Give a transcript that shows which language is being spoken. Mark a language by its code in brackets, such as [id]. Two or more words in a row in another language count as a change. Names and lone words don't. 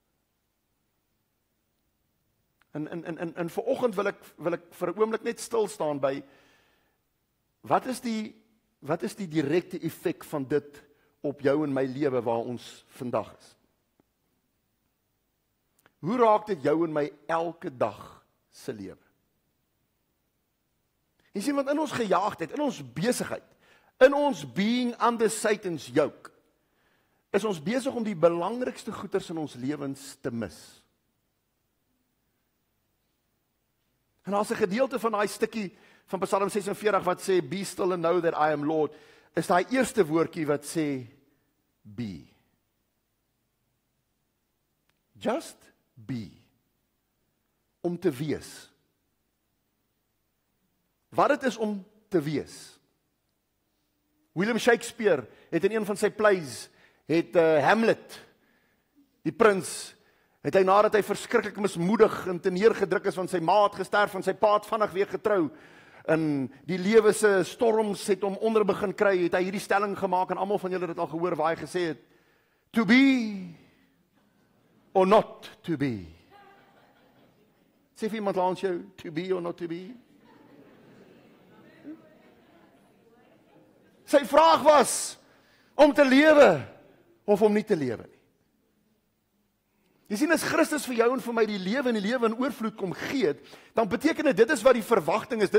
[af] En vanoggend wil ek vir 'n oomblik net stil staan by wat is die direkte effek van dit op jou en my lewe waar ons vandag is? Hoe raak dit jou en my elke dag se lewe? Jy sien, want in ons gejaagdheid, in ons besigheid, in ons [en] being under Satan's yoke, [af] is ons besig om die belangrikste goeders in ons lewens te mis. En as 'n gedeelte van daai stukkie van Psalm 46 wat sê, [en] be still and know that I am Lord, [af] is daai eerste woordjie wat sê, be. [en] Just be. [af] Om te wees. Wat dit is om te wees. William Shakespeare het in een van sy plays, het Hamlet, die prins, het hy nadat hy verskriklik mismoedig en teneergedruk is, van sy ma het gesterf, van sy pa het vinnig weer getrou, en die lewe se storms het hom onder begin kry, het hy hierdie stelling gemaak, en almal van julle het dit al gehoor, waar hy gesê het, [en] to be or not to be. [af] Sê vir iemand langs jou, [en] to be or not to be? [af] Sy vraag was, om te lewe, of om nie te lewe nie. Jy sien, as Christus vir jou en vir my die lewe in oorvloed kom gee, dan beteken dit is wat die verwagting is.